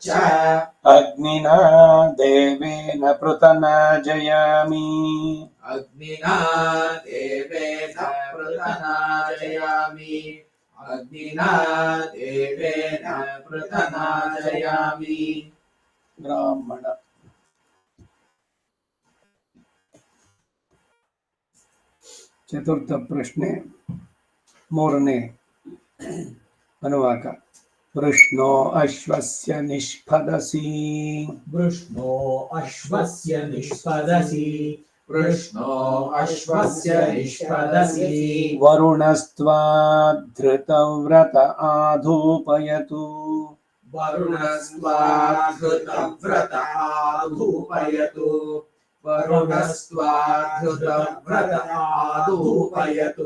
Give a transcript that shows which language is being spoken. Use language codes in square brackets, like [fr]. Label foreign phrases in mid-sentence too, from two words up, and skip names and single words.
[sa] अग्निना देवेन पृतना जयामि अग्निना देवेन पृतनाजयामि अग्निना देवेन पृतनाजयामि ब्राह्मण [kn] ಚತುರ್ಥ ಪ್ರಶ್ನೆ ಮೂರನೇ ಅನುವಾಕ [sa] ವೃಷ್ಣೋ ಅಶ್ವಸ್ಯ ನಿಷ್ಪದಸಿ वृष्णो अश्वस्य निष्पदसि वृष्णो अश्वस्य निष्पदसि वरुणस्त्वा धृतव्रत आधूपयतु वरुणस्त्वा धृतव्रत आधूपयतु वरुणस्त्वा धृतव्रत आधूपयतु